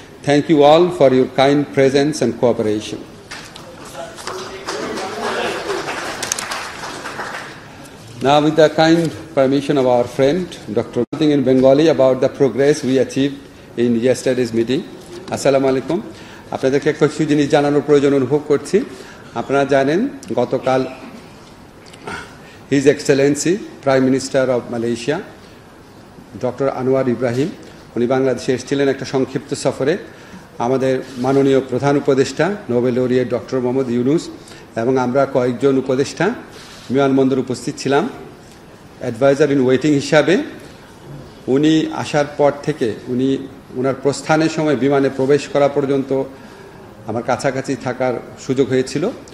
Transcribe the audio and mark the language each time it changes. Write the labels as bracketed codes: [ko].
[en] Thank you all for your kind presence and cooperation. Now, with the kind permission of our friend, Dr. Something in Bengali about the progress we achieved in yesterday's meeting. [ar] Assalamu alaikum. [bn] আপনাদেরকে কিছু জিনিস জানানোর প্রয়োজন অনুভব করছি। আপনারা জানেন গতকাল [en] His Excellency Prime Minister of Malaysia, Dr. [bn] Anwar Ibrahim, উনি বাংলাদেশে এসেছিলেন একটা সংক্ষিপ্ত সফরে। আমাদের মাননীয় প্রধান উপদেষ্টা Nobel laureate doctor Mohammad Yunus এবং আমরা কয়েকজন উপদেষ্টা বিমানবন্দরে উপস্থিত ছিলাম [en] adviser in waiting [bn] হিসাবে। উনি আসার পর থেকে ওনার প্রস্থানের সময় বিমানে প্রবেশ করা পর্যন্ত আমার কাছাকাছি থাকার সুযোগ হয়েছিল।